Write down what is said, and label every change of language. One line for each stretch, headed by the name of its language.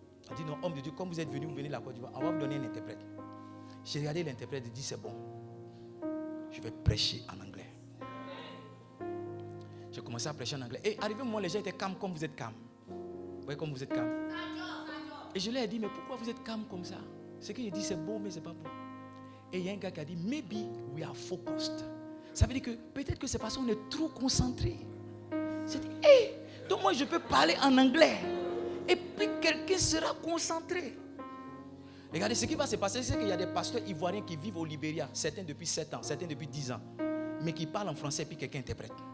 French: On dit, non, homme de Dieu, comme vous êtes venu, vous venez de la Côte d'Ivoire, on va vous donner une interprète. J'ai regardé l'interprète et dit, c'est bon. Je vais prêcher en anglais. J'ai commencé à prêcher en anglais. Et arrivé au moment où les gens étaient calmes comme vous êtes calmes. Vous voyez comme vous êtes calmes. Et je leur ai dit, mais pourquoi vous êtes calmes comme ça? Ce qu'il dit, c'est beau, mais c'est pas beau. Et il y a un gars qui a dit,
English: maybe we are focused.
French: Ça veut dire que peut-être que c'est parce qu'on est trop concentré. J'ai dit, hé, donc moi je peux parler en anglais. Et puis quelqu'un sera concentré. Regardez, ce qui va se passer, c'est qu'il y a des pasteurs ivoiriens qui vivent au Libéria, certains depuis 7 ans, certains depuis 10 ans, mais qui parlent en français et puis quelqu'un interprète.